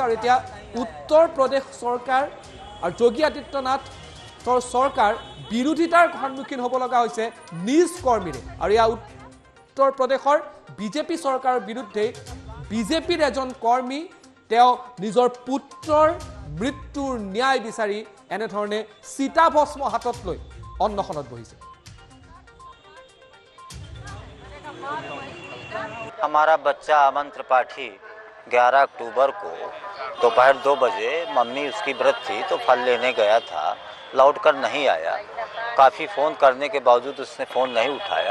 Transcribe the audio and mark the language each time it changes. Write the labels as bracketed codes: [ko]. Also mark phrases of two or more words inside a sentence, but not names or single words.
[as] আৰু এতিয়া উত্তৰ প্ৰদেশ চৰকাৰ আৰু যোগী আদিত্যনাথৰ চৰকাৰ বিৰোধিতাৰ সন্মুখীন হ'ব লগা হৈছে নিজ কৰ্মীৰে। আৰু ইয়াৰ উত্তৰ প্ৰদেশৰ বিজেপি চৰকাৰৰ বিৰুদ্ধে বিজেপিৰ এজন কৰ্মী তেওঁ নিজৰ পুত্ৰৰ মৃত্যুৰ ন্যায় বিচাৰি এনেধৰণে চিতাভস্ম হাতত লৈ অন্নখনত বহিছে। [hi] हमारा बच्चा अमन त्रिपाठी 11 अक्टूबर को दोपहर 2 बजे मम्मी उसकी व्रत थी तो फल लेने गया था, लौटकर नहीं आया। काफ़ी फ़ोन करने के बावजूद उसने फ़ोन नहीं उठाया।